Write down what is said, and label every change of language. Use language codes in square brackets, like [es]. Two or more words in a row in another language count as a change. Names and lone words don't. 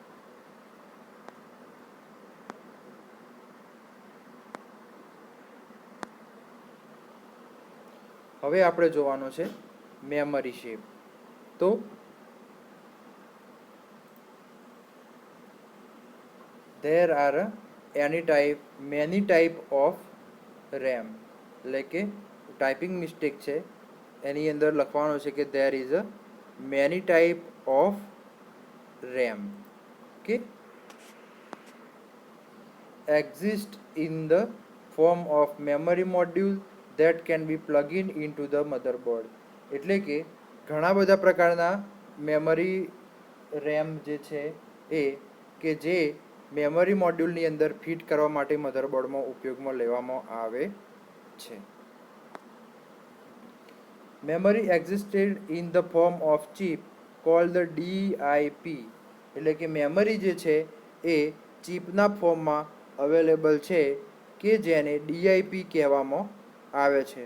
[gu] હવે આપણે જોવાનું છે મેમરી શેપ. [en] તો there are many type of RAM, [gu] એટલે કે ટાઈપિંગ મિસ્ટેક છે, એની અંદર લખવાનું છે કે [en] there is a many type of RAM, okay, exist in the form of memory module that can be plugged into the motherboard. [gu] એટલે કે ઘણા બધા પ્રકારના મેમરી રેમ જે છે એ કે જે મેમરી મોડ્યુલની અંદર ફિટ કરવા માટે મધરબોર્ડમાં ઉપયોગમાં લેવામાં આવે છે. [en] memory existed in the form of chip called the DIP, [gu] એટલે કે મેમરી જે છે એ ચિપના ફોર્મમાં અવેલેબલ છે કે જેને DIP કહેવામાં આવે છે.